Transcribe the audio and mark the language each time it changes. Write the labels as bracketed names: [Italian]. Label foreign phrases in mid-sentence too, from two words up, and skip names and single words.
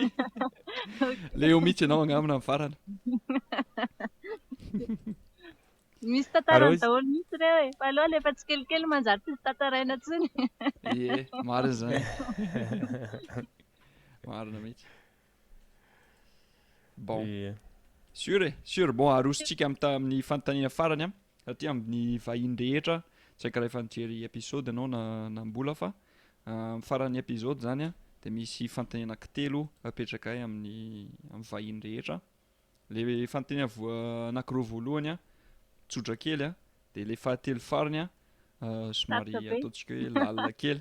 [Malagasy] Le eo mihitsy ianao angambany amin'ny farany. Misy tantarany daholo mihitsy ireo fa aloha efa tsy kelikely manjary tsy tantaraina intsony. Marina zany. Marina mihitsy. Bon. [French] Sûr bon [Malagasy] arosontsika amin'ny fanontaniana farany satria amin'ny vahiny rehetra tsy haiko rehefa nijery episode ianao na mbola fa amin'ny faran'ny episode zany dia misy fanontaniana telo apetraka amin'ny vahiny rehetra. Le fanontaniana anankiroa voalohany tsotra kely dia le fahatelo farany somary ataontsika hoe lalina kely.